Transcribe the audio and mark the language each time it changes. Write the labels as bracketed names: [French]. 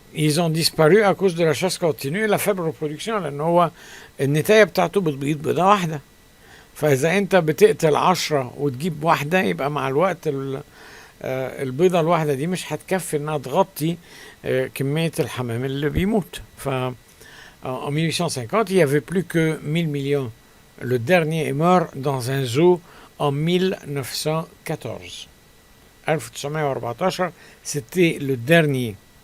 [French] ils ont disparu à cause de la chasse continue et la faible reproduction، [Arabic] لان هو النتاية بتاعته بتبيض بيضة واحدة. فاذا انت بتقتل 10 وتجيب واحدة يبقى مع الوقت البيضة الواحدة دي مش هتكفي انها تغطي كمية الحمام اللي بيموت. [French] ف en 1850 il y avait plus que 1000 millions. Le dernier est mort dans un zoo en 1914. 1914 c'était le dernier.